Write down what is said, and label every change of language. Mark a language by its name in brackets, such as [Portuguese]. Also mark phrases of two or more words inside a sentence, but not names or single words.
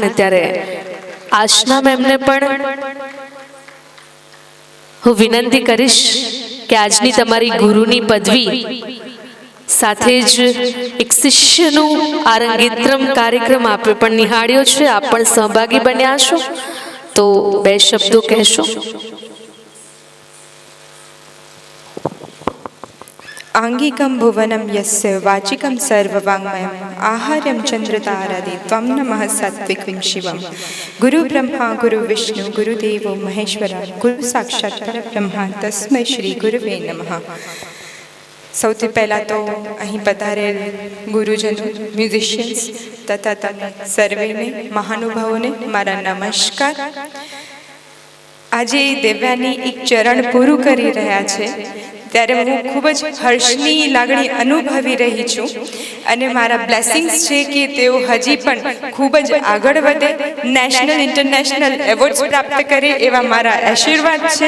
[Gujarati] ત્યારે આશના મેમને પણ હું વિનંતી કરીશ કે આજની તમારી ગુરુની પદવી સાથે જ એક શિષ્યનું આરંગેત્રમ કાર્યક્રમ આપે પણ નિહાળ્યો છે, આપ પણ સહભાગી બન્યા છો, તો 2 શબ્દો કહેશો. [Sanskrit] आंगिकं भुवनं यस्य वाचिकं सर्ववाङ्मयम् आहार्यं चन्द्रतारादि त्वं नमः सात्विकं शिवं गुरु ब्रह्मा गुरु विष्णु गुरुदेवो महेश्वरः गुरु साक्षात् परब्रह्म तस्मै श्री गुरुवे नमः. [Gujarati] સૌથી પહેલાં તો અહીં પધારેલ ગુરુજનો, મ્યુઝિશિયન્સ તથા તમે સર્વેને મહાનુભાવોને મારા નમસ્કાર. આજે દેવ્યાની એક ચરણ પૂરું કરી રહ્યા છે ત્યારે હું ખૂબ જ હર્ષની લાગણી અનુભવી રહી છું અને મારા બ્લેસિંગ્સ છે કે તેઓ હજી પણ ખૂબ જ આગળ વધે, [English] national international awards [Gujarati] પ્રાપ્ત કરે એવા મારા આશીર્વાદ છે.